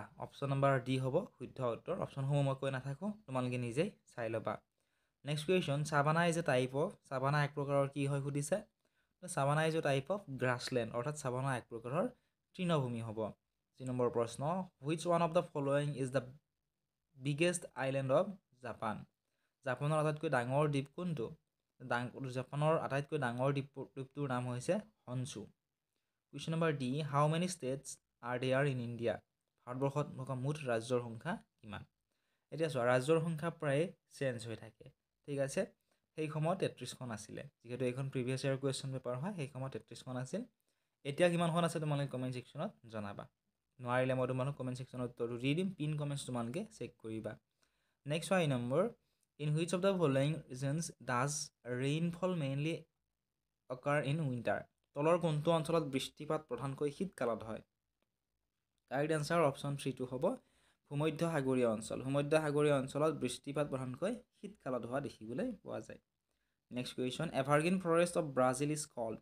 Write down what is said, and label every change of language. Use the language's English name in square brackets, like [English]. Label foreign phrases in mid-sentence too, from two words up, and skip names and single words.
[Assamese] অপশ্যন নম্বৰ ডি হ'ব শুদ্ধ উত্তৰ। অপশ্যনসমূহ মই কৈ নাথাকোঁ, তোমালোকে নিজেই চাই ল'বা। [English] next question, savanna is a type of. [Assamese] ছাভানা এক প্ৰকাৰৰ কি হয় সুধিছে। [English] savanna is a type of grassland, [Assamese] অৰ্থাৎ ছাভানা এক প্ৰকাৰৰ তৃণভূমি হ'ব। 3 নম্বৰ প্ৰশ্ন, [English] which one of the following is the biggest island of Japan. [Assamese] জাপানৰ আটাইতকৈ ডাঙৰ দ্বীপ কোনটো? জাপানৰ আটাইতকৈ ডাঙৰ দ্বীপটোৰ নাম হৈছে হনচু। [English] question number D, how many states are there in India. [Assamese] ভাৰতবৰ্ষত থকা মুঠ ৰাজ্যৰ সংখ্যা কিমান? এতিয়া চোৱা, ৰাজ্যৰ সংখ্যা প্ৰায় চেঞ্জ হৈ থাকে, ঠিক আছে। সেই সময়ত 33খন আছিলে। যিহেতু এইখন [English] previous year question paper [Assamese] হয়, সেই সময়ত 33খন আছিল। এতিয়া কিমানখন আছে তোমালোকে [English] comment sectionত [Assamese] জনাবা। নোৱাৰিলে মই তোমালোক [English] comment sectionত [Assamese] উত্তৰটো দি দিম। [English] pin comments [Assamese] তোমালোকে চেক কৰিবা। নেক্সট 5 নম্বৰ, [English] in which of the following regions does rainfall mainly occur in winter. [Assamese] তলৰ কোনটো অঞ্চলত বৃষ্টিপাত প্ৰধানকৈ শীতকালত হয়? [English] correct answer option [Assamese] 3টো হ'ব ভূমধ্য সাগৰীয় অঞ্চল। ভূমধ্য সাগৰীয় অঞ্চলত বৃষ্টিপাত প্ৰধানকৈ শীতকালত হোৱা দেখিবলৈ পোৱা যায়। [English] next question, evergreen forest of Brazil is called.